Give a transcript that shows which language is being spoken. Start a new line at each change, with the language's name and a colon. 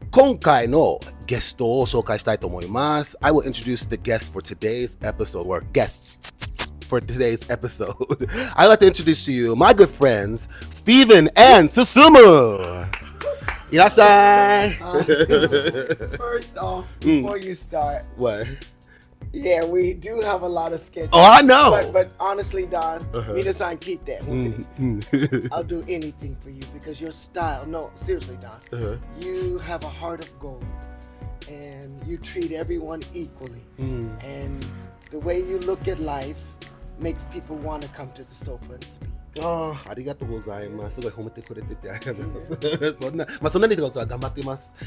Japanese: 今回のゲストを紹介したいと思います。
English: I will introduce the guests for today's episode, or guests for today's episode. I'd like to introduce to you my good friends, Steven and Susumu.
Japanese: いらっしゃい。
English: First off, before you start, What? Yeah, we do have a lot of schedules. Oh, I know. But honestly, Don,
Japanese: minasan kite.
English: I'll do anything for you because your style. No, seriously, Don. You have a heart of gold, and you treat everyone equally. And the way you look at life makes people want to come to the sofa and speak.
Japanese: ありがとうございます。すごい褒めてくれててありがとうございます。そんなにとか頑張ってます。